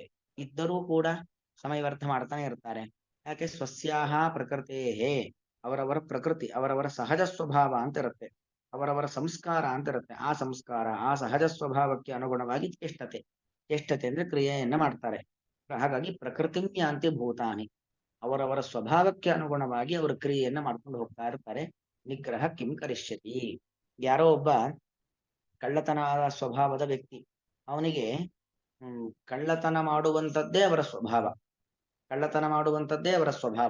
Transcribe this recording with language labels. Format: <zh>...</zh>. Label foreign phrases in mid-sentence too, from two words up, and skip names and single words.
<kn>ಇದ್ದರೂ ಕೂಡ ಸಮಯ ವ್ಯರ್ಥ ಮಾಡ್ತಾನೆ ಇರ್ತಾರೆ. ಯಾಕೆ?</kn> <sa>ಸ್ವಸ್ಯಾಹ ಪ್ರಕೃತೇಹೇ,</sa> <kn>ಅವರವರ ಪ್ರಕೃತಿ, ಅವರವರ ಸಹಜ ಸ್ವಭಾವ ಅಂತ ಇರುತ್ತೆ, ಅವರವರ ಸಂಸ್ಕಾರ ಅಂತ ಇರುತ್ತೆ. ಆ ಸಂಸ್ಕಾರ, ಆ ಸಹಜ ಸ್ವಭಾವಕ್ಕೆ ಅನುಗುಣವಾಗಿ ಚೇಷ್ಟತೆ ಅಂದ್ರೆ ಕ್ರಿಯೆಯನ್ನ ಮಾಡ್ತಾರೆ. ಹಾಗಾಗಿ</kn> <sa>ಪ್ರಕೃತಿಂ ಯಾಂತಿ ಭೂತಾನಿ,</sa> <kn>ಅವರವರ ಸ್ವಭಾವಕ್ಕೆ ಅನುಗುಣವಾಗಿ ಅವರು ಕ್ರಿಯೆಯನ್ನ ಮಾಡ್ಕೊಂಡು ಹೋಗ್ತಾ ಇರ್ತಾರೆ.</kn> <sa>ನಿಗ್ರಹ ಕಿಂ ಕರಿಷ್ಯತಿ.</sa> <kn>ಯಾರೋ ಒಬ್ಬ ಕಳ್ಳತನದ ಸ್ವಭಾವದ ವ್ಯಕ್ತಿ, ಅವನಿಗೆ ಕಳ್ಳತನ ಮಾಡುವಂಥದ್ದೇ ಅವರ ಸ್ವಭಾವ, ಕಳ್ಳತನ ಮಾಡುವಂಥದ್ದೇ ಅವರ ಸ್ವಭಾವ.</kn>